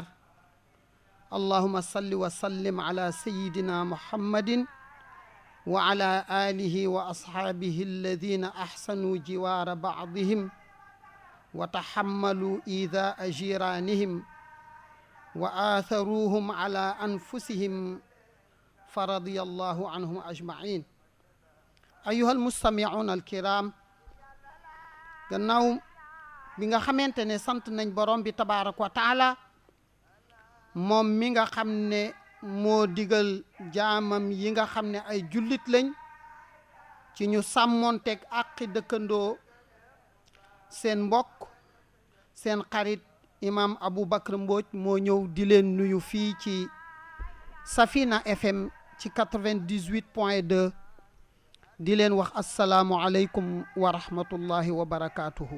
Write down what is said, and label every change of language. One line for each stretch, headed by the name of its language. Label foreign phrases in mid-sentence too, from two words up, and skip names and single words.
Arabic: اللهم صل وسلم على سيدنا محمد وعلى آله وأصحابه الذين أحسنوا جوار بعضهم وتحملوا إيذاء جيرانهم وآثروهم على أنفسهم فرضي الله عنهم أجمعين. أيها المستمعون الكرام،
Wolof: gannaaw bi nga xamante ne sant nañ borom bi
Arabic: تبارك وتعالى
Wolof: moom mi nga xam ne moo digal jaamam yi nga xam ne ay jullit lañ ci ñu sàmmoonteeg àqi dëkkandoo, seen mbokk seen xarit imam Aboubacar Mbodj moo ñëw di leen nuyu fii ci Safina FM ci 98.2 di leen wax
Arabic: السلام عليكم ورحمة الله وبركاته.